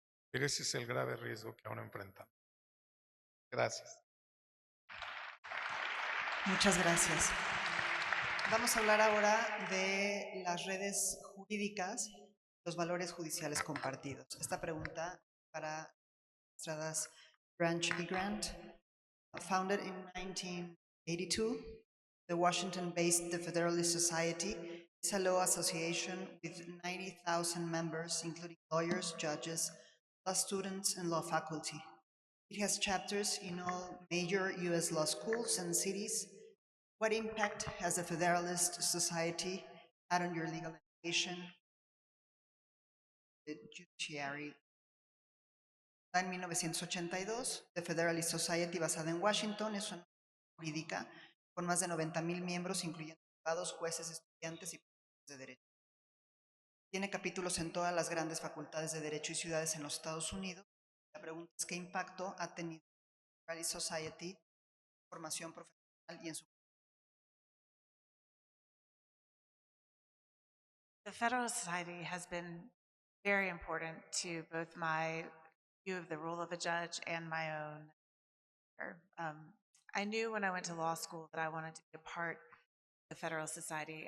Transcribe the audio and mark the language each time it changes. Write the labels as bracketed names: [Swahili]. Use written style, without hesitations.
[Spanish] Pero ese es el grave riesgo que ahora enfrentamos. Gracias. Muchas gracias. Vamos a hablar ahora de las redes jurídicas, los valores judiciales compartidos. Esta pregunta para magistradas Branch y Grant. [English] Founded in 1982, the Washington-based The Federalist Society It's a law association with 90,000 members, including lawyers, judges, law students, and law faculty. It has chapters in all major U.S. law schools and cities. What impact has the Federalist Society had on your legal education, the judiciary? [Spanish] En 1982, The Federalist Society, basada en Washington, es una jurídica con más de 90,000 miembros, incluyendo abogados, jueces, estudiantes y profesores de derecho. Tiene capítulos en todas las grandes facultades de derecho y ciudades en los Estados Unidos. La pregunta es: ¿qué impacto ha tenido The Federalist Society en su formación profesional y en su... [English] The Federal Society has been very important to both my view of the role of a judge and my own. I knew when I went to law school that I wanted to be a part of the Federal Society.